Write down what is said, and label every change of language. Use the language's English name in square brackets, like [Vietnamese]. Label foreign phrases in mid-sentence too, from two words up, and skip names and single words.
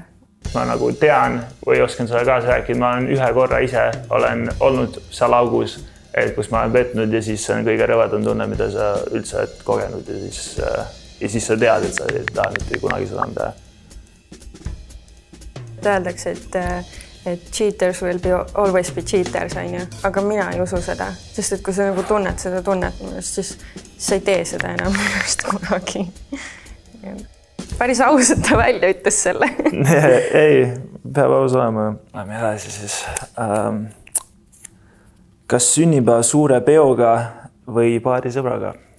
[Estonian] Ma nagu tean või oskan seda kaasa rääkida. Ma olen ühe korra ise olen olnud seal augus, kus ma olen petnud ja siis see on kõige rõvedam tunne, mida sa üldse oled kogenud ja siis sa tead, et sa ei taha mitte kunagi seda teha. Öeldakse, et [English] cheaters will always be cheaters, [Estonian] aga mina ei usu seda, sest et kui sa nagu tunned seda tunnet, siis sa ei tee seda enam minust kunagi. Päris ausalt ta välja ütles selle. Ei, peab aus olema. Lähme edasi siis. Kas sünnipäeva suure peoga või paari sõbraga?